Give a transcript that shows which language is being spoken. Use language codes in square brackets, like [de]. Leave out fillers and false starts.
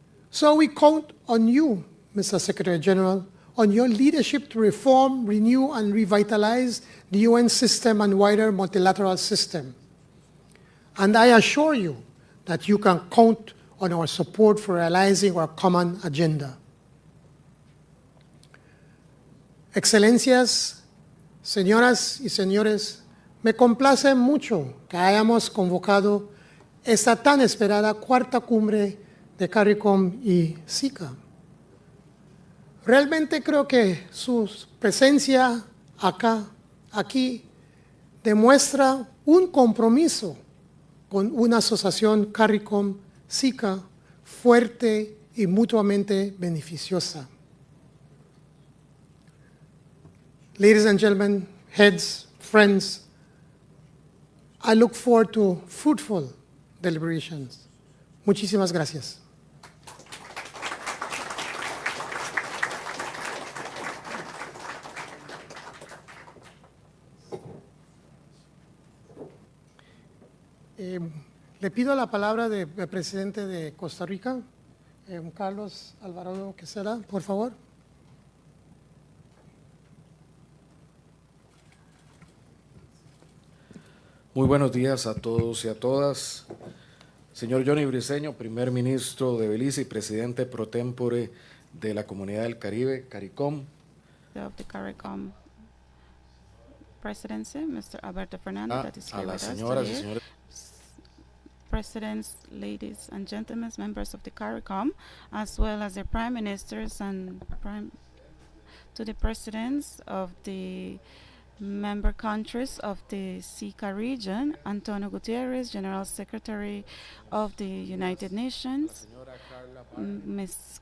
[en] So we count on you, Mr. Secretary General, on your leadership to reform, renew, and revitalize the UN system and wider multilateral system. And I assure you that you can count on our support for realizing our common agenda. [es] Excelencias, señoras y señores, me complace mucho que hayamos convocado esta tan esperada cuarta cumbre de CARICOM y SICA. Realmente creo que su presencia aquí, demuestra un compromiso con una asociación CARICOM-SICA fuerte y mutuamente beneficiosa. [en] Ladies and gentlemen, heads, friends, I look forward to fruitful deliberations. [es] Muchísimas gracias. Le pido la palabra del presidente de Costa Rica, Carlos Alvarado Quesada, por favor. Muy buenos días a todos y a todas. Señor Johnny Briceño, primer ministro de Belice y presidente pro tempore de la Comunidad del Caribe, CARICOM. [en] Of the CARICOM presidency, Mr. Alberto Fernandez, that is here with us today. Presidents, ladies and gentlemen, members of the CARICOM, as well as the prime ministers and to the presidents of the member countries of the SICA region, Antonio Gutierrez, General Secretary of the United Nations, Ms.